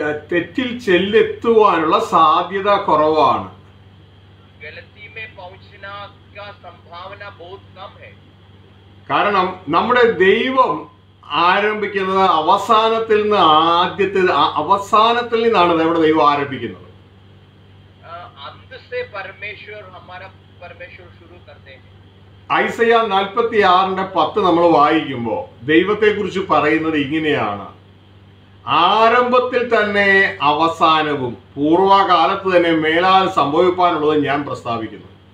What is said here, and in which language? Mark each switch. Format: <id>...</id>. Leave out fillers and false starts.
<ml>തെറ്റിൽ ചെല്ലെത്തുവാനുള്ള സാധ്യത കുറവാണ്.</ml> <hi>गलती में पहुंचना का संभावना बहुत कम है।</hi> <ml>കാരണം നമ്മുടെ ദൈവം ആരംഭിക്കുന്നത് അവസാനത്തിൽ നിന്നാണ് നമ്മുടെ ദൈവം ആരംഭിക്കുന്നത്.</ml> <hi>अंत से परमेश्वर, हमारा परमेश्वर शुरू करते हैं।</hi> <ml>ഐസയ്യ 46:10 നമ്മൾ വായിക്കുമ്പോൾ ദൈവത്തെ കുറിച്ച് പറയുന്നത് ഇങ്ങനെയാണ്: ആരംഭത്തിൽ തന്നെ അവസാനവും പൂർവകാലത്ത് തന്നെ മേലാൽ സംഭവിക്കാനുള്ളത് ഞാൻ പ്രസ്താവിക്കുന്നു.</ml>